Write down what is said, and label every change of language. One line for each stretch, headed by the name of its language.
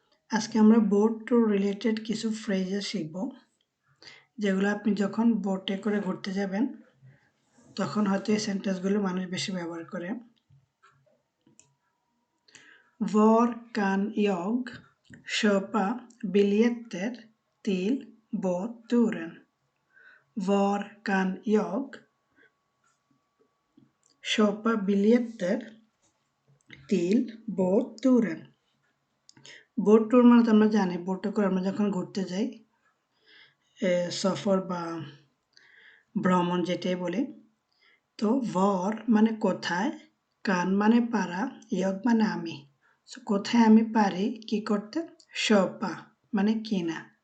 Bangla: আজকে আমরা boat tour related কিছু ফ্রেজেস শিখব, যেগুলো আপনি যখন বোটে করে ঘুরতে যাবেন তখন হয়তো এই সেন্টেন্সগুলো মানুষ বেশি ব্যবহার করে।
Swedish: Var kan jag köpa biljetter till båtturen? Var kan jag köpa biljetter till båtturen?
Bangla: Boat tour মানে তো আমরা জানি, বোটে করে আমরা যখন ঘুরতে যাই, সফর বা ভ্রমণ যেটাই বলি। তো ভর মানে কোথায়, কান মানে পারা, ইয়গ মানে আমি। সো কোথায় আমি পারি কি করতে, শপা মানে কিনা।